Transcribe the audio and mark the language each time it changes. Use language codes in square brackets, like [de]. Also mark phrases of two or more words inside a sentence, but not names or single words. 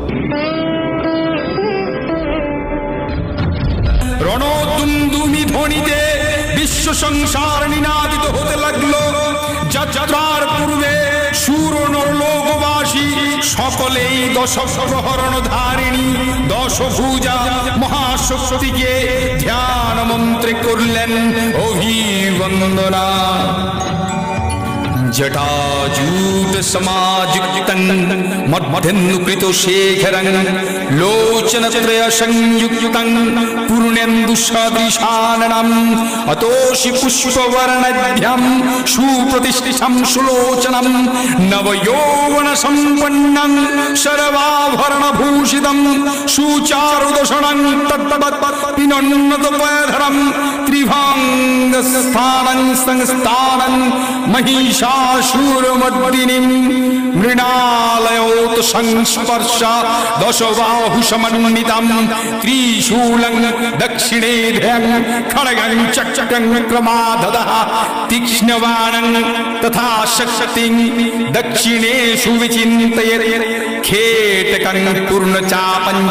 [bn] রণদুন্দুমি ধ্বনিতে বিশ্ব সংসার নিনাদিত হতে লাগলো। যাত্রার পূর্বে সুর নরলোকবাসী সকলেই দশ প্রহরণ ধারিণী দশভুজা মহাশক্তিকে ধ্যান মন্ত্রে করলেন অভিবন্দনা। [sa] জটাজূট সমাযুক্তং মধ্যেন্দুকৃত শেখরং লোচনত্রয় সংযুক্তং পূর্ণেন্দু সদৃশাননম অতোষি পুষ্পবর্ণাঢ্যম সুপ্রতিষ্ঠিতম সুলোচনম নবযৌবন সম্পন্নং সর্বাভরণভূষিতম সুচারুদশনং তদ্বৎ পিনন্নতপয়ধরম ত্রিভঙ্গস্থানং সংস্থানং महिषासुरमर्दिनीं मृणालयोत संस्पर्श दशबाहु समन्वितं त्रिशूलं दक्षिणे ध्यान खड्गं चक्रं क्रमाददः तीक्ष्णबाणं तथा शक्तिं दक्षिणेषु विचिन्तयेत् खेटकं पूर्णचापं च